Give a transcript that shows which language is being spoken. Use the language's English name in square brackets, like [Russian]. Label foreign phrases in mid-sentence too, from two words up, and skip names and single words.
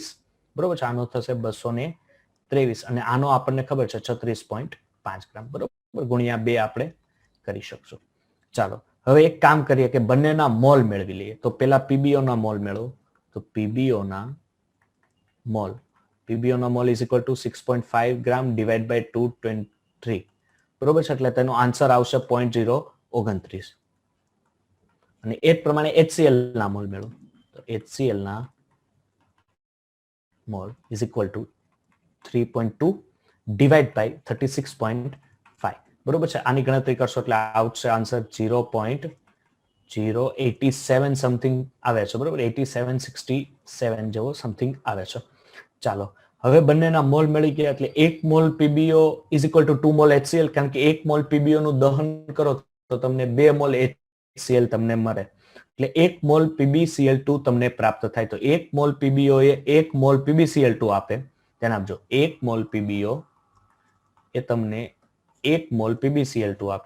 [Gujarati] બરોબર છે, આનો થશે 223 અને આનો આપણને ખબર છે 36.5 ગ્રામ. બરોબર, ગુણ્યા 2 આપણે કરી શકશું. ચાલો હવે એક કામ કરીએ કે બંનેના મોલ મેળવી લઈએ. તો પેલા PBO ના મોલ મેળવો. તો PBO ના મોલ [English] is equal to [Gujarati] 6.5 [English] gram divide by [Gujarati] 223. બરોબર છે, એટલે તેનો આન્સર આવશે 0.029. અને એ જ પ્રમાણે HCl ના મોલ મેળવો. તો HCl ના મોલ [English] is equal to [Gujarati] 3.2 [English] divide by [Gujarati] 36.5. બરોબર છે, આની ગણતરી કરશો એટલે આવશે આન્સર 0.087 સમથિંગ આવે છે. બરોબર, 8767 જેવો સમથિંગ આવે છે. ચાલો હવે બંનેના મોલ મળી ગયા એટલે 1 મોલ PBO [English] is equal to [Gujarati] 2 મોલ HCl, કારણ કે 1 મોલ PBO નું દહન કરો તો તમને 2 મોલ HCl તમને મળે. એટલે 1 મોલ PbCl2 તમને પ્રાપ્ત થાય. તો 1 મોલ PBO એ 1 મોલ PbCl2 આપે. ધ્યાન આપજો, 1 મોલ PBO એ તમને 1 મોલ PbCl2 આપે.